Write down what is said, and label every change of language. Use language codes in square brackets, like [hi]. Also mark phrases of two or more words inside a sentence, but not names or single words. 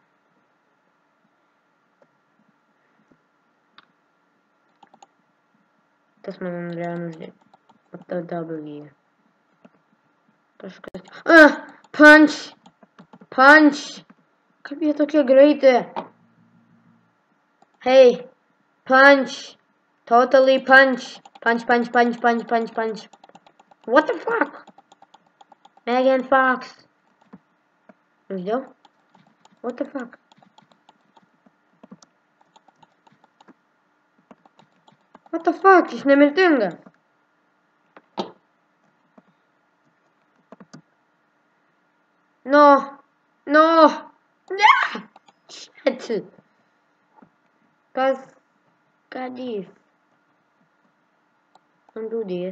[lt] Tas mane norėjo nužudyti. O tada W. Kažkas. [en] Punch! Punch! [lt] Kaip jie tokie greiti? [en] Hey! Punch! Totally punch! Punch, punch, punch, punch, punch, punch. What the fuck? Megan Fox! Žodžiu? What the fuck? What the fuck? [lt] Jis nemirtingas. [en] No! No! Ne! Shit! Ką dys? Dūdys.